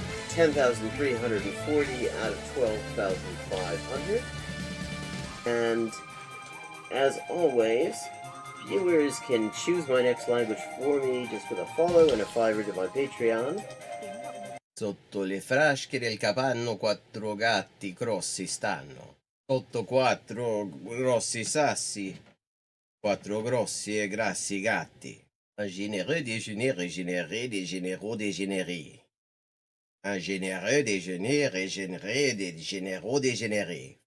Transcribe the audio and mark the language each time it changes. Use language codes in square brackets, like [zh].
[en] 10,340 out of 12,500. And as always, viewers can choose my next language for me just with a follow and a $5 to my Patreon. [it] Sotto le frasche del capanno 4 gatti grossi stanno. Sotto 4 grossi sassi Quattro grossi e grassi gatti. [fr] Un généreux déjeuner régénéré des généraux dégénérés. Un généreux déjeuner régénéré des généraux dégénérés.